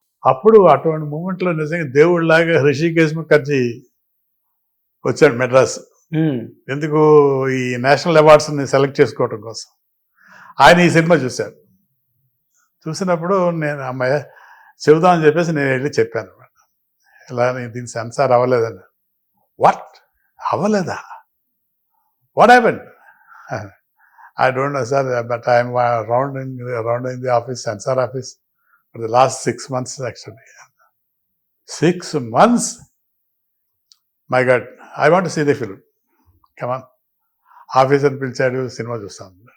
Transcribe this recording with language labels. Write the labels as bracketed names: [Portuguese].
[Telugu] అప్పుడు అటువంటి మూమెంట్లో నిజంగా దేవుడిలాగా హృషికేశ్ ముఖర్జీ వచ్చాడు మెడ్రాస్. ఎందుకు? ఈ నేషనల్ అవార్డ్స్ని సెలెక్ట్ చేసుకోవడం కోసం. ఆయన ఈ సినిమా చూశాడు. చూసినప్పుడు నేను అమ్మాయి చెబుదామని చెప్పేసి నేను వెళ్ళి చెప్పాను అనమాట, ఇలా దీని సెన్సార్ అవ్వలేదని. [English] what [Telugu] అవ్వలేదా? [English] What happened? I don't know, sir, but I'm around in the office, censor office, for the last 6 months actually. 6 months? My God, I want to see the film. Come on. [Telugu] Officer పిలిచాడు, cinema చూస్తాను.